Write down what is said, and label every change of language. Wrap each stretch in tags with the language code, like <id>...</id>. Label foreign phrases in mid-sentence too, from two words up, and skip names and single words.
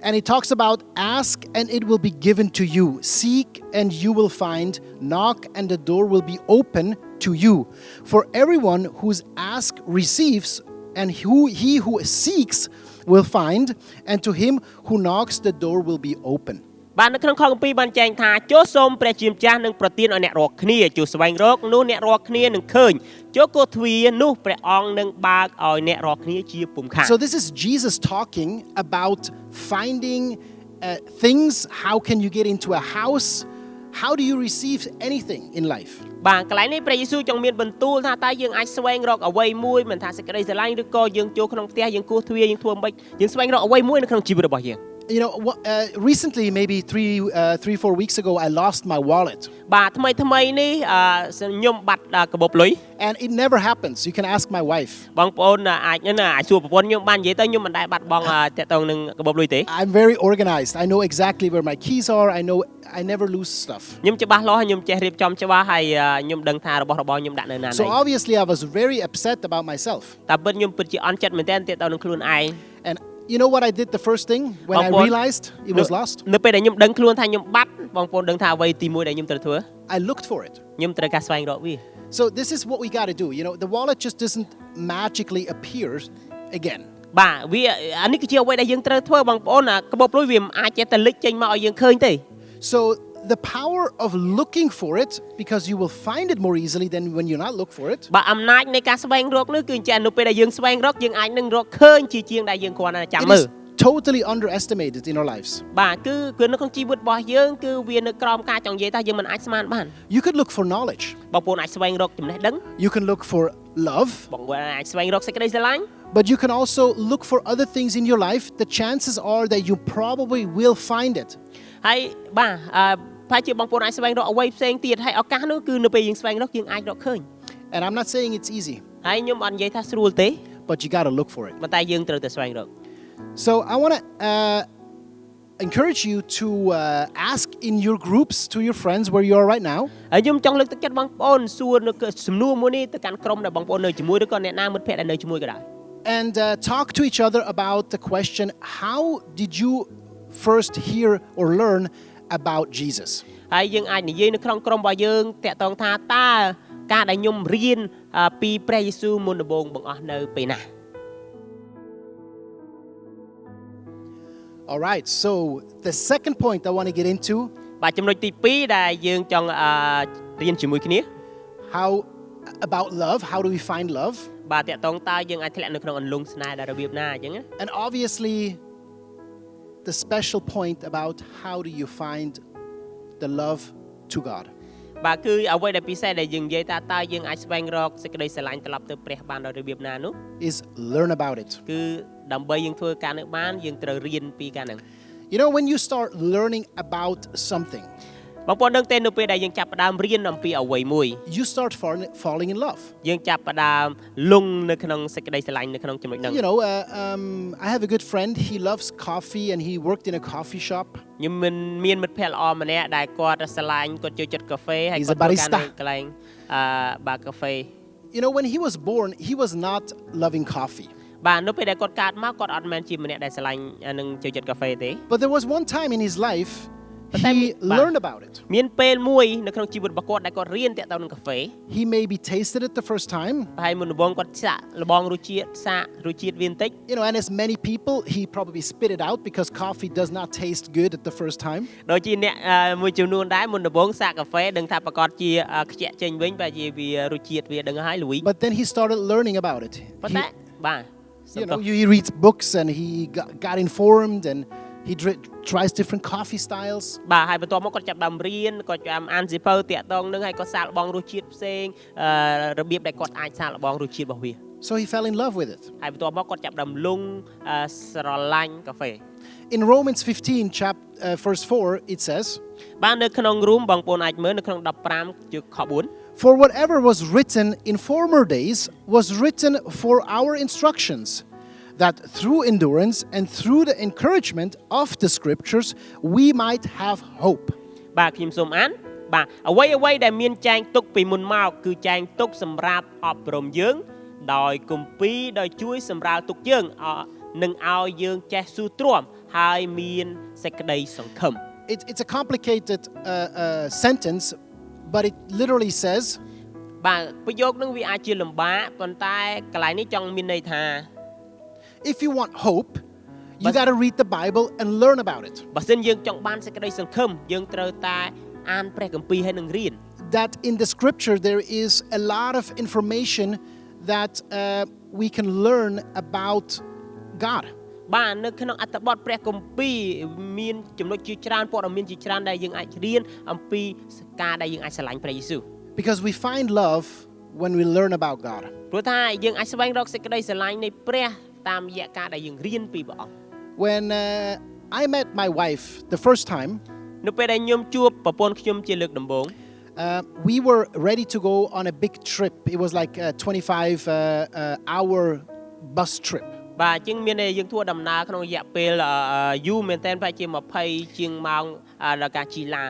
<en>And he talks about ask and it will be given to you. Seek and you will find. Knock and the door will be open to you. For everyone who's asked receives, and he who seeks will find, and to him who knocks the door will be open.</en> <km>បាទនៅក្នុងខគម្ពីរបានចែងថាចូលសូមព្រះជាម្ចាស់នឹងប្រទានឲ្យអ្នករាល់គ្នាចូលស្វែងរកនោះអ្នករាល់គ្នានឹងឃើញចូលគោះទ្វារនោះព្រះអង្គនឹងបើកឲ្យអ្នករាល់គ្នាជាពុំខាន</km> <en>So this is Jesus talking about finding things. How can you get into a house? How do you receive anything in life?</en> <km>បាទកន្លែងនេះព្រះយេស៊ូវចង់មានបន្ទូលថាតើយើងអាចស្វែងរកអ្វីមួយមិនថាសេចក្តីស្រឡាញ់ឬក៏យើងចូលក្នុងផ្ទះយើងគោះទ្វារយើងធ្វើមិនយើងស្វែងរកអ្វីមួយនៅក្នុងជីវិតរបស់យើង</km> <en>You know, recently, maybe 3-4 weeks ago, I lost my wallet.</en> <km>បាទថ្មីនេះខ្ញុំបាត់កាបូបលុយ</km> <en>And it never happens. You can ask my wife.</en> <km>បងប្អូនអាចសួរប្រពន្ធខ្ញុំបាននិយាយទៅខ្ញុំមិនដែលបាត់បង់តាក់ទងនឹងកាបូបលុយទេ</km> <en>I'm very organized. I know exactly where my keys are. I never lose stuff.</en> <km>ខ្ញុំច្បាស់លាស់ខ្ញុំចេះរៀបចំច្បាស់ហើយខ្ញុំដឹងថារបស់របរខ្ញុំដាក់នៅណាណី</km> <en>So obviously, I was very upset about myself.</en> <km>តែពិតខ្ញុំពិតជាអន់ចិត្តមែនទែនតាក់ទងនឹងខ្លួនឯង</km> <en>And you know what I did the first thing when I realized it was lost?</en> <km>នៅពេលដែលខ្ញុំដឹងខ្លួនថាខ្ញុំបាត់បងប្អូនដឹងថាអ្វីទី1ដែលខ្ញុំត្រូវធ្វើ</km> <en>I looked for it.</en> <km>ខ្ញុំត្រូវការស្វែងរកវា</km> <en>So this is what we got to do. You know, the wallet just doesn't magically appear again.</en> <km>បាទវាអានេះគឺជាអ្វីដែលយើងត្រូវធ្វើបងប្អូនកាបូបលុយវាមិនអាចចេះតែលេចចេញមកឲ្យយើងឃើញទេ</km> <en>So the power of looking for it, because you will find it more easily than when you not look for it.</en> <km>បាទអំណាចនៃការស្វែងរកនោះគឺអញ្ចឹងនៅពេលដែលយើងស្វែងរកយើងអាចនឹងរកឃើញជាជាងដែលយើងគ្រាន់តែចាំ</km> <en>It</en> <km>មើល</km> <en>is totally underestimated in our lives.</en> <km>បាទគឺនៅក្នុងជីវិតរបស់យើងគឺវានៅក្រោមការចង់និយាយថាយើងមិនអាចស្មានបាន</km> <en>You could look for knowledge.</en> <km>បងប្អូនអាចស្វែងរកចំណេះដឹង</km> <en>You can look for love.</en> <km>បងប្អូនអាចស្វែងរកសេចក្តីស្រឡាញ់</km> <en>But you can also look for other things in your life. The chances are that you probably will find it.</en> <km>ហើយបាទប្រហែលជាបងប្អូនអាចស្វែងរកអ្វីផ្សេងទៀតហើយឱកាសនោះគឺនៅពេលយើងស្វែងរកយើងអាចរកឃើញ</km> <en>And I'm not saying it's easy,</en> <km>ហើយខ្ញុំអត់និយាយថាស្រួលទេ</km> <en>but you got to look for it.</en> <km>ប៉ុន្តែយើងត្រូវតែស្វែងរក</km> <en>So I want to encourage you to ask in your groups to your friends where you are right now.</en> <km>ហើយខ្ញុំចង់លើកទឹកចិត្តបងប្អូនសួរនៅសំណួរមួយនេះទៅកាន់ក្រុមដែលបងប្អូននៅជាមួយឬក៏អ្នកណាមិត្តភក្តិដែលនៅជាមួយក៏ដោយ</km> <en>And talk to each other about the question, how did you first hear or learn about Jesus?</en> <km>ហើយយើងអាចនិយាយនៅក្នុងក្រុមរបស់យើងតាក់ទងថាតើការដែលខ្ញុំរៀនពីព្រះយេស៊ូវមុនដំបូងបង្អស់នៅពេលណា</km> <en>All right, so the second point I want to get into,</en> <km>បាទចំណុចទី2ដែលយើងចង់រៀនជាមួយគ្នា</km> <en>how about love, how do we find love?</en> <km>បាទតាក់ទងតើយើងអាចធ្លាក់នៅក្នុងអន្លង់ស្នេហ៍ដល់របៀបណាអញ្ចឹងណា</km> <en>And obviously the special point about how do you find the love to God.</en> <km>បាទគឺអ្វីដែលពិសេសដែលយើងនិយាយថាតើយើងអាចស្វែងរកសេចក្តីស្រឡាញ់ត្រឡប់ទៅព្រះបានដោយរបៀបណានោះ</km> <en>Is learn about it.</en> <km>គឺដើម្បីយើងធ្វើការនឹងបានយើងត្រូវរៀនពីការហ្នឹង</km> <en>You know, when you start learning about something,</en> <km>បងប្អូនដឹងទេនៅពេលដែលយើងចាប់ផ្ដើមរៀនអំពីអ្វីមួយ</km> <en>you start falling in love.</en> <km>យើងចាប់ផ្ដើមលង់នៅក្នុងសេចក្តីស្រឡាញ់នៅក្នុងចំណុចហ្នឹង</km> <en>You know, I have a good friend. He loves coffee and he worked in a coffee shop.</en> <km>ខ្ញុំមានមិត្តភក្តិល្អម្នាក់ដែលគាត់ស្រឡាញ់គាត់ចូលចិត្តកាហ្វេហើយ</km> <en>He's</en> <km>គាត់</km> <en>a barista.</en> <km>ធ្វើការនៅកន្លែងបារកាហ្វេ</km> <en>You know, when he was born, he was not loving coffee.</en> <km>បាទនៅពេលដែលគាត់កើតមកគាត់អត់មែនជាម្នាក់ដែលស្រឡាញ់នឹងចូលចិត្តកាហ្វេទេ</km> <en>But there was one time in his life he learned about it.</en> <km>មានពេលមួយនៅក្នុងជីវិតរបស់គាត់ដែលគាត់រៀនតាក់ទងនឹងកាហ្វេ</km> <en>He maybe tasted it the first time.</en> <km>ហើយមុនដំបូងគាត់សាកល្បងរសជាតិវាបន្តិច</km> <en>You know, and as many people, he probably spit it out because coffee does not taste good at the first time.</en> <km>ដូចជាអ្នកមួយចំនួនដែរមុនដំបូងសាកកាហ្វេដឹងថាប្រកាសជាខ្ជាក់ចេញវិញបែរជាវារសជាតិវាដឹងហើយល្វី</km> <en>But then he started learning about it.</en> <km>ប៉ុន្តែបាទ</km> <en>You know, he reads books and he got informed and he tries different coffee styles.</en> <km>បាទហើយបន្ទាប់មកគាត់ចាប់ដើមរៀនគាត់ចាប់អានសៀវភៅតាក់ទងនឹងហើយគាត់សាកល្បងរសជាតិផ្សេងរបៀបដែលគាត់អាចសាកល្បងរសជាតិរបស់វា</km> <en>So he fell in love with it.</en> <km>ហើយបន្ទាប់មកគាត់ចាប់ដើមលង់ស្រឡាញ់កាហ្វេ</km> <en>In Romans 15 verse 4 it says,</en> <km>បាទនៅក្នុងរួមបងប្អូនអាចមើលនៅក្នុង15ជាខ4</km> <en>For whatever was written in former days was written for our instructions, that through endurance and through the encouragement of the scriptures we might have hope.</en> <km>បាទខ្ញុំសូមអានបាទអ្វីដែលមានចែងទុកពីមុនមកគឺចែងទុកសម្រាប់អប់រំយើងដោយគម្ពីរដោយជួយសម្រាលទុកយើងនឹងឲ្យយើងចេះស៊ូទ្រាំហើយមានសេចក្តីសង្ឃឹម</km> <en>It's a complicated sentence, but it literally says,</en> <km>បាទប្រយោគនឹងវាអាចជាលំបាកប៉ុន្តែកន្លែងនេះចង់មានន័យថា</km> <en>if you want hope, you got to read the Bible and learn about it.</en> <km>បើសិនយើងចង់បានសេចក្តីសង្ឃឹមយើងត្រូវតែអានព្រះគម្ពីរហើយនឹងរៀន</km> <en>That in the scripture there is a lot of information that we can learn about God.</en> <km>បាទនៅក្នុងអត្ថបទព្រះគម្ពីរមានចំណុចជាច្រើនព័ត៌មានជាច្រើនដែលយើងអាចរៀនអំពីការដែលយើងអាចស្រឡាញ់ព្រះយេស៊ូវ</km> <en>Because we find love when we learn about God.</en> <km>ព្រោះថាយើងអាចស្វែងរកសេចក្តីស្រឡាញ់នៃព្រះតាមរយៈការដែលយើងរៀនពីព្រះអង្គ</km> <en>When I met my wife the first time,</en> <km>នៅពេលដែលខ្ញុំជួបប្រពន្ធខ្ញុំជាលើកដំបូង</km> <en>we were ready to go on a big trip. It was like a 25-hour bus trip.</en> <km>បាទជាងមានយើងធ្វើដំណើរក្នុងរយៈពេលយូរមែនតើប្រហែលជា20ជាងម៉ោងដល់ការជិះឡាន</km>